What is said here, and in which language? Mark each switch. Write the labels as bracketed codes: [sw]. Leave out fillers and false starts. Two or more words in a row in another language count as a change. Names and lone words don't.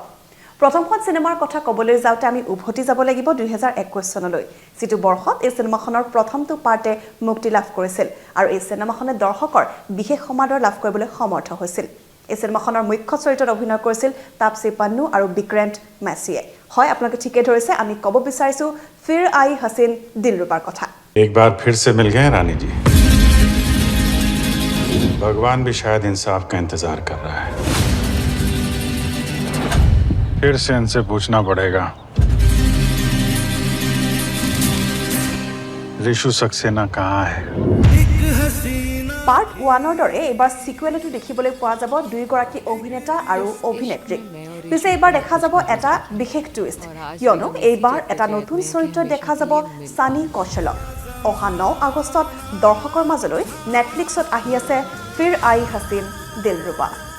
[as] প্ৰথমখন চিনেমাৰ কথা ক'বলৈ যাওঁতে আমি উভতি যাব লাগিব 2021 চনলৈ, যিটো বৰ্ষত এই চিনেমাখনৰ প্ৰথমটো পাৰ্টে মুক্তি লাভ কৰিছিল আৰু এই চিনেমাখনে দৰ্শকৰ বিশেষ সমাদৰ লাভ কৰিবলৈ সমৰ্থ হৈছিল। এই চিনেমাখনৰ মুখ্য চৰিত্ৰত অভিনয় কৰিছিল তাপসী পান্নু আৰু বিক্ৰান্ত মেছিয়ে। হয়, আপোনালোকে ঠিকেই ধৰিছে, আমি ক'ব বিচাৰিছোঁ ফিৰ আই হাছিন দিলৰুবাৰ কথা। [hi] एक बार फिर से मिल गए रानी जी। भगवान भी शायद इंसाफ का इंतजार कर रहा है। फिर से इनसे पूछना पड़ेगा ऋषु सक्सेना कहाँ है। [as] পাৰ্ট 1ৰ দৰে এইবাৰ সিকুৱেলতো দেখিবলৈ পোৱা যাব দুইগৰাকী অভিনেতা আৰু অভিনেত্ৰীক। পিছে এইবাৰ দেখা যাব এটা বিশেষ টুইষ্ট, কিয়নো এইবাৰ এটা নতুন চৰিত্ৰত দেখা যাব সানী কৌশলক। অহা 9 আগষ্টত দৰ্শকৰ মাজলৈ নেটফ্লিক্সত আহি আছে ফিৰ আই হাছিন দিলৰুবা।